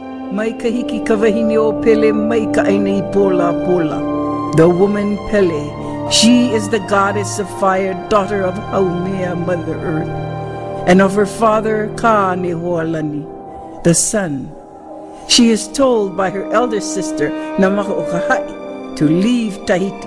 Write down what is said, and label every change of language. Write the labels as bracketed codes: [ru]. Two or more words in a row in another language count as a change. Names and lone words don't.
[haw] Mai kahiki kawahine o Pele, mai ka aina I pola pola. [en] The woman Pele, she is the goddess of fire, daughter of Haumea, Mother Earth, and of her father Kanehoalani, the sun. She is told by her elder sister Namaho'okahai to leave Tahiti.